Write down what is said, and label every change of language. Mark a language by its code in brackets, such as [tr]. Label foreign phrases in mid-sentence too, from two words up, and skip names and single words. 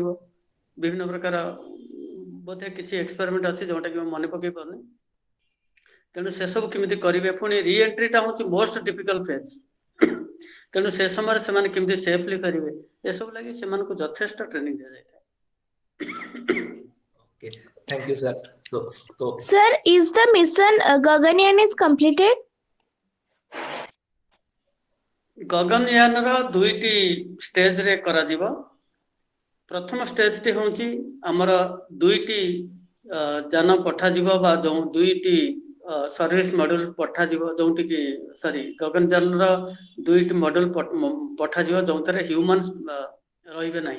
[or] ବିଭିନ୍ନ ପ୍ରକାର ବୋଧେ କିଛି ଏକ୍ସପେରିମେଣ୍ଟ ଅଛି ଯୋଉଟା କି ମୁଁ ମନେ ପକେଇ ପାରୁନି। ତେଣୁ ସେସବୁ କେମିତି କରିବେ, ପୁଣି ରି ଏଣ୍ଟ୍ରିଟା ହଉଛି [en] most difficult phase. [or] ତେଣୁ ସେ ସମୟରେ ସେମାନେ କେମିତି ସେଫଲି କରିବେ ଏସବୁ ଲାଗି ସେମାନଙ୍କୁ ଯଥେଷ୍ଟ ଟ୍ରେନିଂ ଦିଆଯାଇଥାଏ। [en] Okay, thank you sir. So Sir, is the mission Gaganyaan is completed? [or] ଗଗନୟାନର ଦୁଇଟି ଷ୍ଟେଜରେ କରାଯିବ। ପ୍ରଥମ ଷ୍ଟେଜଟି ହେଉଛି ଆମର ଦୁଇଟି ଯାନ ପଠାଯିବ ବା ଯେଉଁ ଦୁଇଟି [en] service module [or] ପଠାଯିବ ଯୋଉଠିକି ଗଗନଯାନର ଦୁଇଟି ମଡ୍ୟୁଲ ପଠାଯିବ ଯୋଉଥିରେ ହ୍ୟୁମାନ୍ସ ରହିବେ ନାହିଁ।